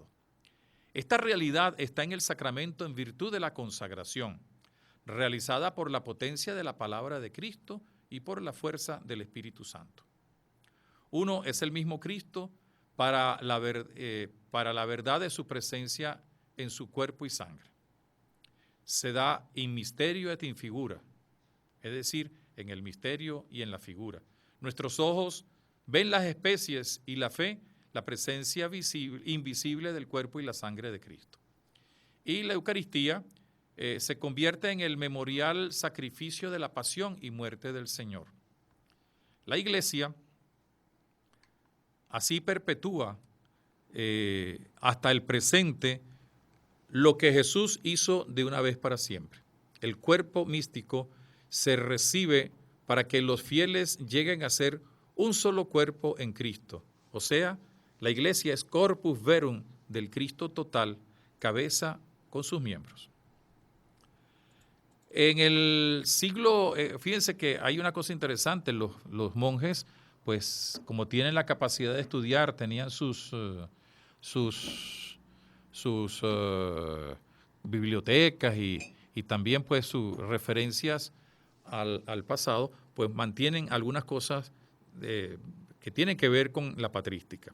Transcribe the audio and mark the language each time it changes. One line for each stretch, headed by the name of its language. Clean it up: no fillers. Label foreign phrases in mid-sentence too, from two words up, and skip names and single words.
Spanish: Esta realidad está en el sacramento en virtud de la consagración, realizada por la potencia de la palabra de Cristo y por la fuerza del Espíritu Santo. Uno es el mismo Cristo para la verdad de su presencia en su cuerpo y sangre. Se da
Latin: in misterio et in figura,
Spanish: es decir, en el misterio y en la figura. Nuestros ojos ven las especies y la fe, la presencia invisible del cuerpo y la sangre de Cristo. Y la Eucaristía se convierte en el memorial sacrificio de la pasión y muerte del Señor. La Iglesia así perpetúa hasta el presente lo que Jesús hizo de una vez para siempre. El cuerpo místico se recibe para que los fieles lleguen a ser un solo cuerpo en Cristo. O sea, la Iglesia es
Latin: corpus verum
Spanish: del Cristo total, cabeza con sus miembros. En el siglo, fíjense que hay una cosa interesante, los monjes, pues como tienen la capacidad de estudiar, tenían sus bibliotecas y también pues sus referencias al pasado, pues mantienen algunas cosas que tienen que ver con la patrística.